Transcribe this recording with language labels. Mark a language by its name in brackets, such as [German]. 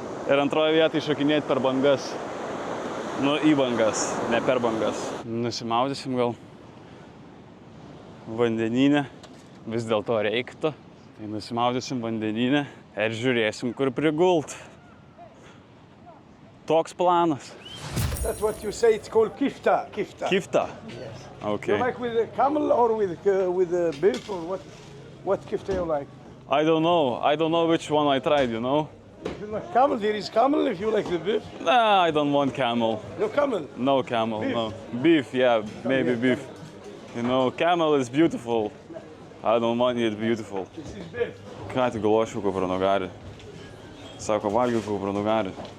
[Lithuanian] Ir antroje vietoje šokinėti per bangas. Nu, į bangas, ne per bangas. Nusimaudysim gal vandenyne. Vis dėlto reiktų. Tai nusimaudysim vandenyne ir žiūrėsim, kur prigult. Toks planas. [English] That's what you say, it's called kifta. Kifta. Kifta? Yes. Okay. You like with a camel or with a beef or what kifta you like? I don't know which one I tried, you know? If you like camel, there is camel. If you like the beef, Nah, I don't want camel. no camel. No camel, Beef. no. Beef, yeah, maybe beef. You know, camel is beautiful. I don't want it beautiful. This is beef. [Lithuanian] Ką tik galvočiau kupranugarį. Sako, valgiau kupranugarį.